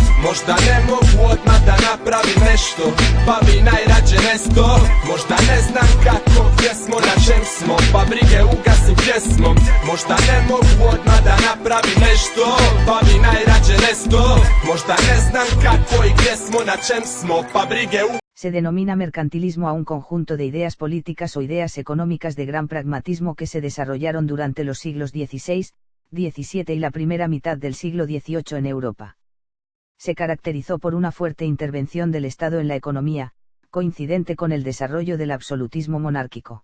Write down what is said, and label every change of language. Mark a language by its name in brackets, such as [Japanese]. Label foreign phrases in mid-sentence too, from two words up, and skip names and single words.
[Croatian] Možda ne mogu odmah da napravim nešto, pa bi najrađe nesto. Možda ne znam kako, gdje smo, na čem smo, pa brige ugasim pjesmom. Možda ne mogu odmah da napravim nešto, pa bi najrađe nesto. Možda ne znam kako i gdje smo, na čem smo, pa brige [Spanish] Se denomina mercantilismo a un conjunto de ideas políticas o ideas económicas de gran pragmatismo que se desarrollaron durante los siglos XVI, XVII y la primera mitad del siglo XVIII en Europa. Se caracterizó por una fuerte intervención del Estado en la economía, coincidente con el desarrollo del absolutismo monárquico.